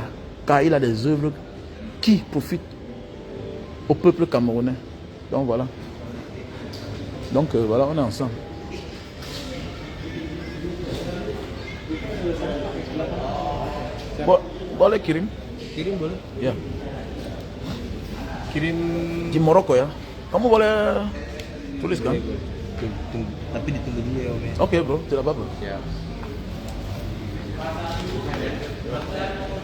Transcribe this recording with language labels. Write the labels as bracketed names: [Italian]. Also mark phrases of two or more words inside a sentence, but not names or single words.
[French] Car il a des œuvres qui profitent au peuple camerounais. Donc voilà. Donc voilà, on est ensemble. Bon, les Kirim. [Indonesian] Kirim boleh? [English] Yeah. [Indonesian] Kirim Di Morocco ya. Kamu boleh tulis kan? tapi ditunggu dulu ya Om ya. Oke bro, tidak apa-apa. Ya.